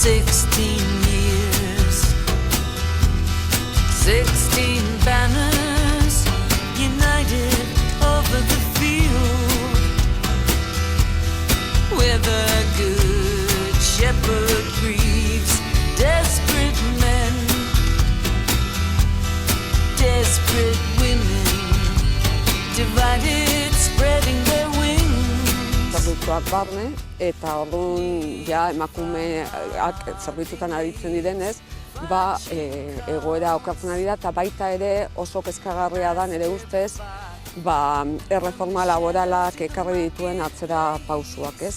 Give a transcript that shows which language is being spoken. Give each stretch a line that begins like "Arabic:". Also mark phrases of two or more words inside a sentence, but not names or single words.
English: 16 years, 16 banners united over the field, where the good shepherd grieves desperate men, desperate women, divided, spreading their wings.
Basque: Zerbitzuak barne, eta orduan ja emakumeak zerbitzutan aditzen direnez, egoera okertzen ari da, eta baita ere oso kezkagarria da nire ustez, erreforma laboralak ekarri dituen atzera pausuak, ez?